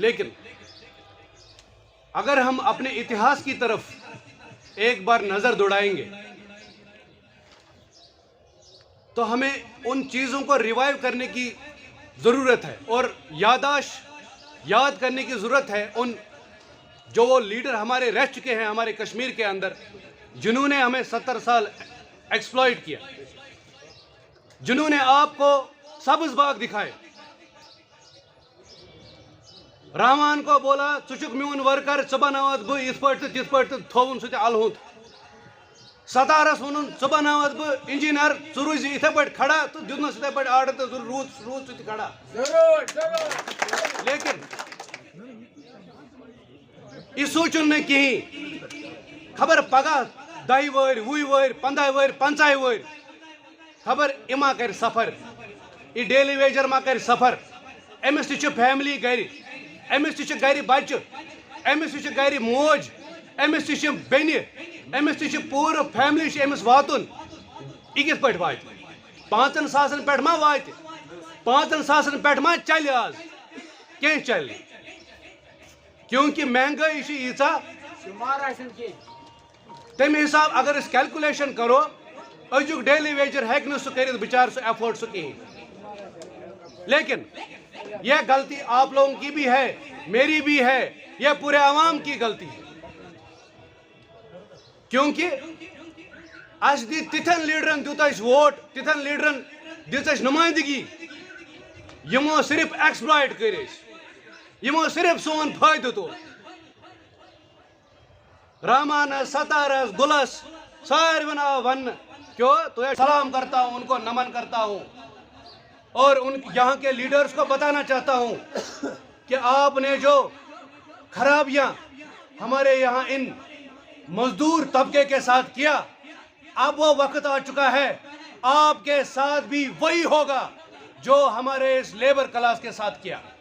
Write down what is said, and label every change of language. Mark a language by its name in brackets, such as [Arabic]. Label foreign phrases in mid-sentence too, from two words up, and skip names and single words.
[Hindi] लेकिन अगर हम अपने इतिहास की तरफ एक बार नज़र दौड़ाएंगे तो हमें उन चीज़ों को रिवाइव करने की ज़रूरत है और याद करने की ज़रूरत है उन जो वो लीडर हमारे रह चुके हैं हमारे कश्मीर के अंदर, जिन्होंने हमें 70 साल एक्सप्लॉइट किया, जिन्होंने आपको सब्ज बाग दिखाए। [Kashmiri] रहमान को बोला चुक म्यून वर्कर च बनावत बह इथ पे तिथ पे थोन सह अलहुत। सतारस वन च बनावत बह इंजीनियर च रूज इथे पे खड़ा तो दिनस इथे पे आर्डर तो रूज सह खड़ा। लेकिन यह सोचन न कहीं खबर पगह 10 वर 20 वर 15 वर 50 वर खबर इमा कर सफर, यह [English] daily wager [Kashmiri] मा कर सफर। अमिस ती फैमिली गर, अमिस ती गर बच्चे, अमिस ती गर मोज, अमिस ती बेन, अमिस ती पूरा फैमिली अमिस वातुन। यह कित पे वात 5 सासन पे मा वात 5 सासन पे मा चल आज कह चल, क्योंकि महंगाई यीचा तमे हिसाब अगर इस कैलकुलेशन करो अजुक [English] daily wager [Kashmiri] हेक सह कर बिचार सह एफोर्ड सह कहीं। [Hindi] लेकिन यह गलती आप लोगों की भी है, मेरी भी है, यह पूरे आवाम की गलती है, क्योंकि [Kashmiri] अस दी तिथन लीडरन दुत वोट, तिथन लीडरन दिस नुमाइंदगी, यमो सिर्फ एक्सप्लॉइट कर, यमो सिर्फ सोन फायदे तो। रहमान सतारस गुलस सारवन वन क्यों तो [Hindi] सलाम करता हूं, उनको नमन करता हूं और उन यहाँ के लीडर्स को बताना चाहता हूं कि आपने जो खराबियां हमारे यहाँ इन मजदूर तबके के साथ किया, अब वो वक्त आ चुका है आपके साथ भी वही होगा जो हमारे इस लेबर क्लास के साथ किया।